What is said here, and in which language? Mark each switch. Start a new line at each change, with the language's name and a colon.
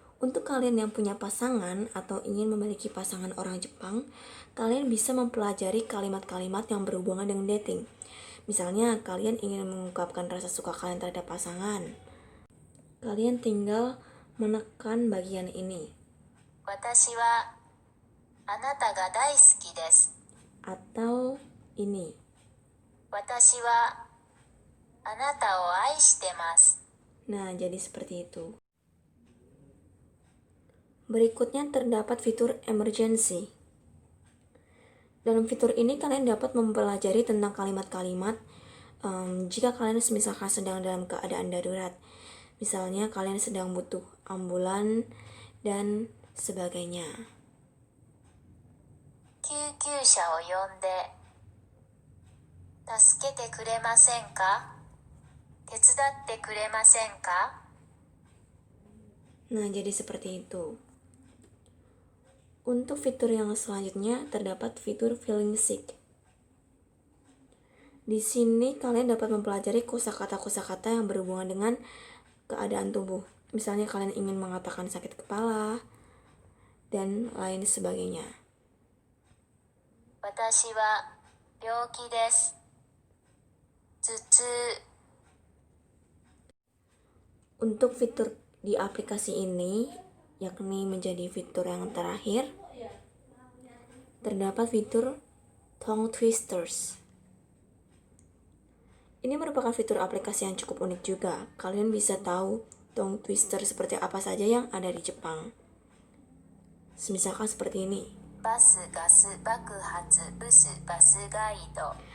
Indonesian: Untuk kalian yang punya pasangan atau ingin memiliki pasangan orang Jepang, kalian bisa mempelajari kalimat-kalimat yang berhubungan dengan dating. Misalnya, kalian ingin mengungkapkan rasa suka kalian terhadap pasangan. Kalian tinggal menekan bagian ini.
Japanese: 私はあなたが大好きです
Indonesian: Atau ini.
Japanese: 私はあなたを愛してます
Indonesian: Nah, jadi seperti itu. Berikutnya terdapat fitur emergency. Dalam fitur ini kalian dapat mempelajari tentang kalimat-kalimat Jika kalian misalkan sedang dalam keadaan darurat, misalnya kalian sedang butuh ambulan dan sebagainya.
Japanese: 救急車を呼んで助けてくれませんか？手伝ってくれませんか？
Indonesian: Nah, jadi seperti itu. Untuk fitur yang selanjutnya terdapat fitur feeling sick. Di sini kalian dapat mempelajari kosakata-kosakata yang berhubungan dengan keadaan tubuh. Misalnya kalian ingin mengatakan sakit kepala dan lain sebagainya.
Japanese: 私は病気です。頭痛。
Indonesian: Untuk fitur di aplikasi ini, yakni menjadi fitur yang terakhir, terdapat fitur tongue twisters. Ini merupakan fitur aplikasi yang cukup unik juga. Kalian bisa tahu tongue twister seperti apa saja yang ada di Jepang. Misalkan seperti ini.
Japanese: バスガス爆発ブスバスガイド。